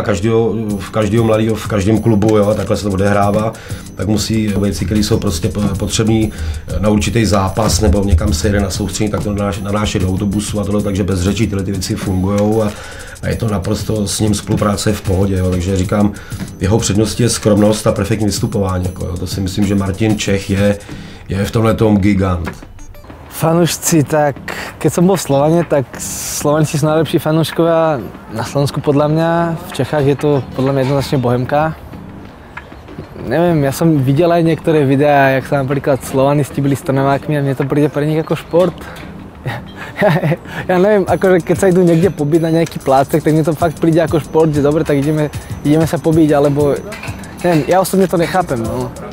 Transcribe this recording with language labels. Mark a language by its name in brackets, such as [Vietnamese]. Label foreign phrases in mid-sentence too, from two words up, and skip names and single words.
[Czech] každého mladého v každém klubu, jo, takhle se to odehrává, tak musí věci, které jsou prostě potřebné na určitý zápas nebo někam se jede na soustředění, tak to nanášet do autobusu a tohle, takže bez řečí tyhle ty věci fungují a je to naprosto s ním spolupráce v pohodě, jo, takže říkám, jeho předností je skromnost a perfektní vystupování, jako, jo, to si myslím, že Martin Čech je v tomhle tom gigant. [Slovak] Fanúšci, tak Keď som bol v Slovane, tak Slováci sú najlepší fanúškovia na Slovensku podľa mňa. V Čechách je to podľa mňa jednoznačne Bohemka. Neviem, ja som videl aj niektoré videá, jak sa napríklad Slovanisti byli s Trnavákmi a mne to príde pre nich ako šport. Ja neviem, akože keď sa idú niekde pobiť na nejaký plácek, tak mne to fakt príde ako šport, že dobre, tak ideme sa pobiť, alebo neviem, ja osobne to nechápem, no.